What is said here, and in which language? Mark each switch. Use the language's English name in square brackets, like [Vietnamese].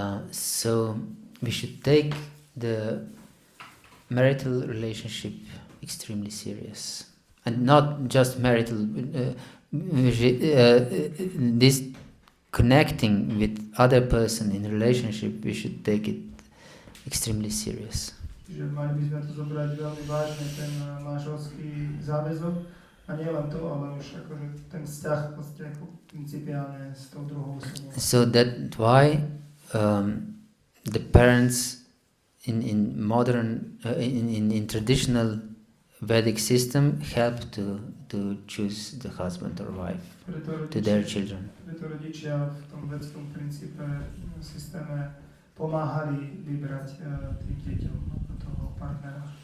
[English] So we should take the marital relationship extremely serious, and not just marital. This connecting with other person in relationship, we should take it extremely serious. [Slovak] Čiže mali by sme to zobrať veľmi vážne, ten manželský záväzok, a nie len to, ale už akože ten vzťah vlastne ako principiálne s tou druhou osobou. [English] So that why the parents in modern in traditional Vedic system help to choose the husband or wife to their children. [Slovak] Preto rodičia v tom vedskom princípe systéme pomáhali vybrať tým deťom toho partnera.